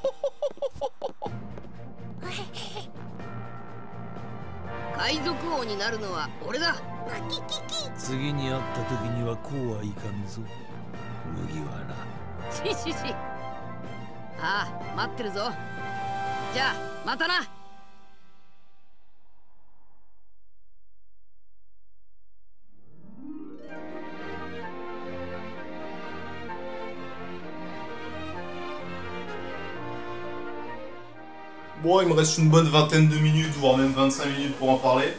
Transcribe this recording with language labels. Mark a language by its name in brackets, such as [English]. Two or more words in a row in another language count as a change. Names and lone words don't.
[Japanese] 海賊王になるのは俺だ。次に会った時にはこうはいかんぞ麦わら。しああ、待ってるぞ。じゃあまたな。 [French] Bon, il me reste une bonne vingtaine de minutes, voire même 25 minutes pour en parler.